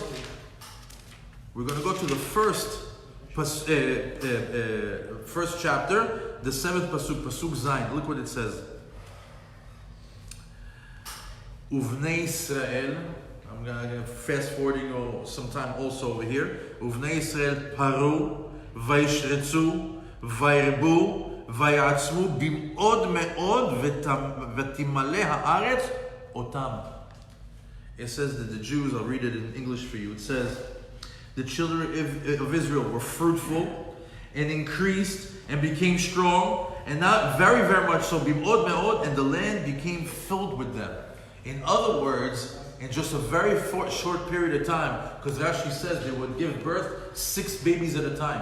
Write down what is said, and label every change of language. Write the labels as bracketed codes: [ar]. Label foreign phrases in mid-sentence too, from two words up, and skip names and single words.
[en] We're going to go to the first chapter, the 7th [he] פסוק זיין. [en] Look what it says. [he] ובני ישראל. [en] I'm going to fast forwarding sometime also over here. [he] ובני ישראל פרו וישרצו וירבו ויעצמו במאד מאד ותמלא הארץ אתם. [en] It says that the Jews, I'll read it in English for you. It says, the children of Israel were fruitful and increased and became strong, and not very, very much so, [he] במאד מאד, [en] and the land became filled with them. In other words, in just a very short period of time, because Rashi says they would give birth 6 babies at a time.